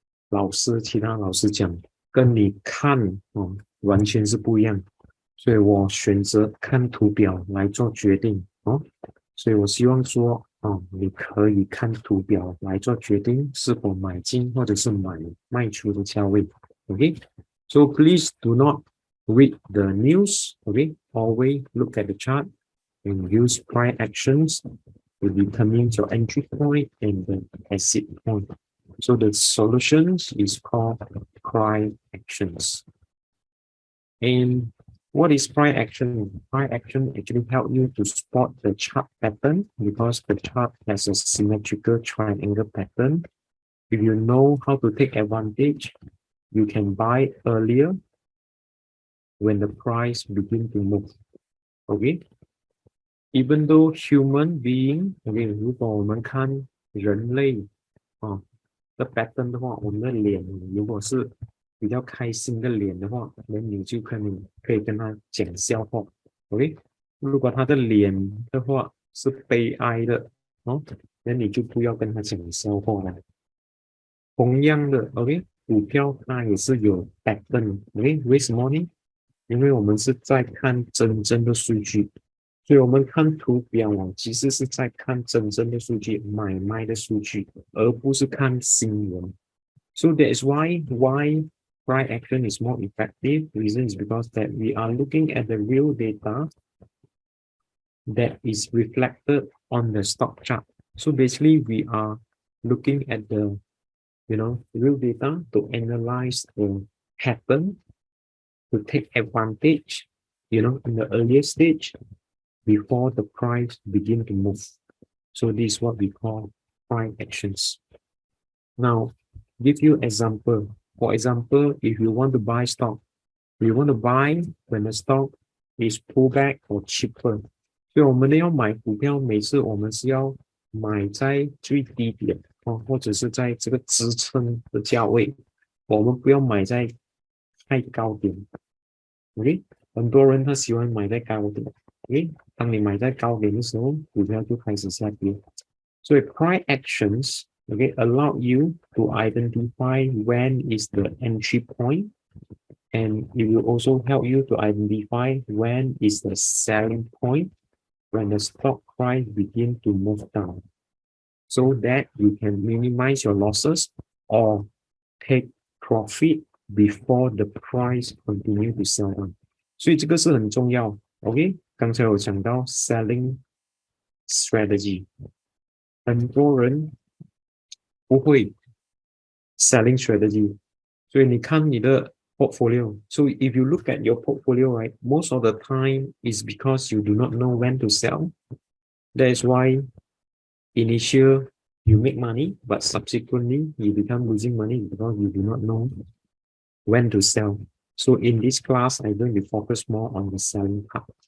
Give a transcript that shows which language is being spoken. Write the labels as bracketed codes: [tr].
[zh] 老师其他老师讲，跟你看完全是不一样，所以我选择看图表来做决定所以我希望说你可以看图表来做决定是否买进或者是卖出的价位 ，OK。 [en] So please do not read the news, okay? Always look at the chart and use price actions to determine your entry point and the exit point. So the solutions is called price actions. And what is price action? Price action actually help you to spot the chart pattern because the chart has a symmetrical triangle pattern. If you know how to take advantage, you can buy earlier when the price begin to move. Okay? Even though human being, okay, [zh] 如果我们看人类的 pattern 的话，我们的脸如果是比较开心的脸的话，那你就可以跟他讲笑话 ，OK？如果他的脸的话是悲哀的那你就不要跟他讲笑话了。同样的 ，OK， 股票它也是有 pattern，OK？ 为什么呢？因为我们是在看真正的数据，所以我们看图表其实是在看真正的数据，买卖的数据，而不是看新闻。 [en] So that is why price action is more effective. Reason is because that we are looking at the real data that is reflected on the stock chart. So basically, we are looking at the real data to analyze the pattern, to take advantage, in the earlier stage before the price begin to move. So this is what we call price actions. Now, give you example. For example, if you want to buy stock, you want to buy when the stock is pulled back or cheaper. [zh] 所以我们要买股票，每次我们是要买在最低点或者是在这个支撑的价位，我们不要买在太高点。 OK， 很多人他喜欢买在高点。OK， 当你买在高点的时候，股票就开始下跌。所以 [en] price actions allow you to identify when is the entry point, and it will also help you to identify when is the selling point when the stock price begin to move down, so that you can minimize your losses or take profit before the price continue to sell on. [zh] 所以这个是很重要。 OK， 刚才我讲到 selling strategy， 很多人不会 selling strategy， 所以你看你的 portfolio. [en] So if you look at your portfolio, right, most of the time is because you do not know when to sell. That is why initial you make money, but subsequently you become losing money because you do not know when to sell. So in this class, I'm going to focus more on the selling part.